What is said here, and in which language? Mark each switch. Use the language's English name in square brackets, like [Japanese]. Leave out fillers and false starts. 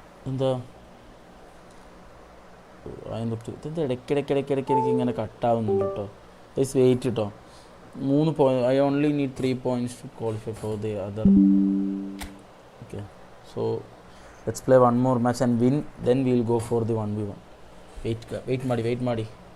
[Malayalam] എന്താ അതിൻ്റെ ഇടയ്ക്കിടയ്ക്ക് ഇങ്ങനെ കട്ടാവുന്നുണ്ട് കേട്ടോ. [English] guys wait [Malayalam] കേട്ടോ. 3 point. [English] I only need 3 points to qualify for the other. Okay, so let's play one more match and win, then we'll go for the 1v1. [Kannada] wait ಮಾಡಿ